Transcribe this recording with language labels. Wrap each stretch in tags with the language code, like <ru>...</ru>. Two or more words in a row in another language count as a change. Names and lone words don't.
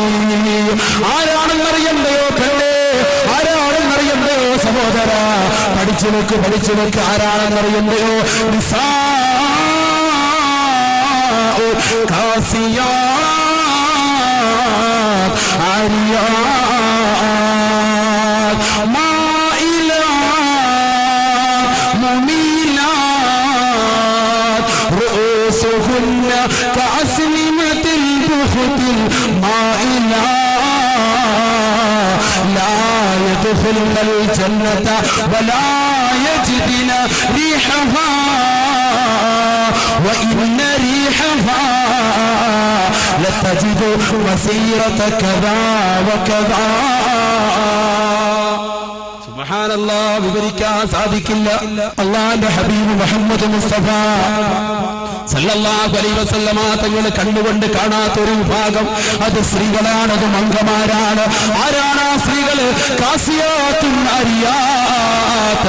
<ml>ആരാണെന്നറിയണ്ടയോ പെണ്ണേ? ആരാണെന്നറിയണ്ടയോ സഹോദര? പഠിച്ചു വെക്ക് ആരാണെന്നറിയണ്ടയോ?</ml> <ar>كاسيات عاريات كأسنمة البخت المائلة لا يدخلن الجنة ولا يجدن ريحها وإن ريحها لتجد مسيرة كذا وكذا.</ar> <ml>സുബ്ഹാനല്ലാഹ്, വിവരിക്കാൻ സാധിക്കില്ല. അല്ലാഹുവിന്റെ ഹബീബ് മുഹമ്മദ് മുസ്തഫ</ml> <ar>صلى الله عليه وسلم</ar> <ml>തങ്ങൾ കണ്ടുകൊണ്ട് കാണാത്തൊരു വിഭാഗം, അത് സ്ത്രീകളാണ്, അത് മംഗമാരാണ്. ആരാണ് ആ സ്ത്രീകൾ?</ml> <ar>كاسيات عاريات.</ar>